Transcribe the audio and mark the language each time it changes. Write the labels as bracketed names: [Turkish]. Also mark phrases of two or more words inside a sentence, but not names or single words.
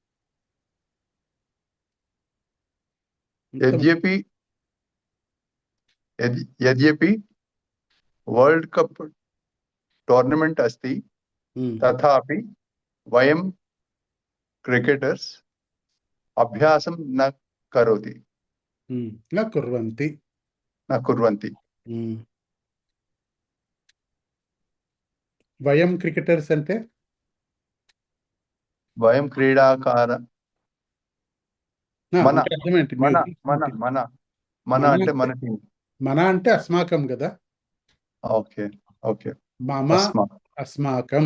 [Sanskrit] यद्यपि [English] world cup tournament [Sanskrit] अस्ति तथापि वयं क्रिकेटर्स अभ्यासं न करोति न कुर्वन्ति. [Telugu] వయం క్రికెటర్స్ అంటే [Sanskrit] वयं क्रीडाकार మన [Telugu] అర్థం ఏంటి? మన మన మన మన అంటే మన టీం. మన అంటే అస్మాకం కదా. [English] okay okay. [Sanskrit] मम अस्माकम्